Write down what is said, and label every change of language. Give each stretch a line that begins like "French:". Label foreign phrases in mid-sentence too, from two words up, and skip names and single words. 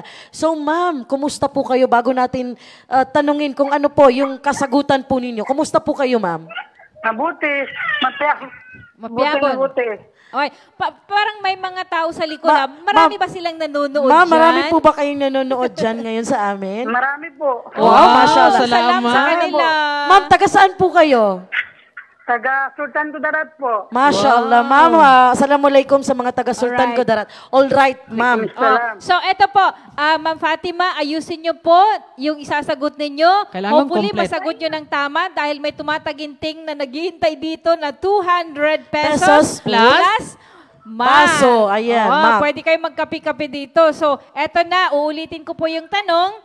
Filipino: So, ma'am, kumusta po kayo bago natin tanungin kung ano po yung kasagutan po ninyo? Kumusta po kayo, ma'am? Mabuti.
Maguindanaon: Mapiyabon.
Filipino: Mabuti. Okay. Parang may mga tao sa likod. Marami ba silang nanonood Ma'am, dyan? marami po ba kayong nanonood dyan ngayon sa amin? Marami po. Wow, mashallah. Salam sa kanila. Ma'am, taga saan po kayo? Taga Sultan Kudarat po. Mashallah. Ma'am, assalamualaikum sa mga taga Sultan Alright. Kudarat.
English: All right, ma'am.
Filipino: So, eto po, Ma'am Fatima, ayusin niyo po yung isasagot ninyo. Kailangan Hopefully, complete. masagot niyo ng tama dahil may tumataginting na naghihintay dito na 200 Pesos pesos plus baso. Ayan, ma'am. Pwede kayo magkapi-kapi dito. So, eto na, uulitin ko po yung tanong.